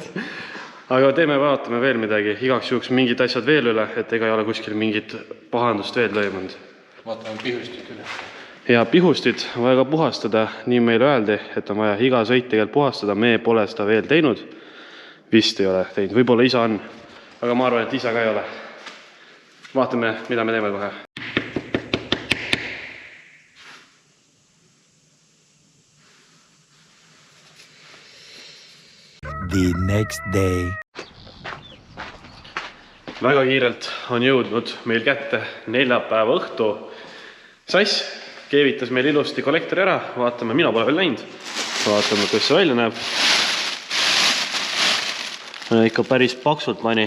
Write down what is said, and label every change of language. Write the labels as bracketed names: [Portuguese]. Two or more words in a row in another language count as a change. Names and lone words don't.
[Estonian] Aga vaatame veel midagi, igaks juhuks mingid asjad veel üle, et ega ei ole kuskil mingit pahandust veel lõimunud. Vaatame pihustit üle. Ja pihustit on vaja ka puhastada, nii meile öeldi, et on vaja iga sõit tegelikult puhastada, me pole seda veel teinud. Vist ei ole teinud, võib-olla isa on, aga ma arvan, et isa ka ei ole. Vaatame, mida me teeme kohe. [English] The next day. [Estonian] Väga kiirelt on jõudnud meil kätte neljapäeva õhtu. Sass keevitas meil ilusti kollektori ära, vaatame, mina pole veel näinud. Vaatame, kuidas see välja näeb. Ikka päris paksult pani.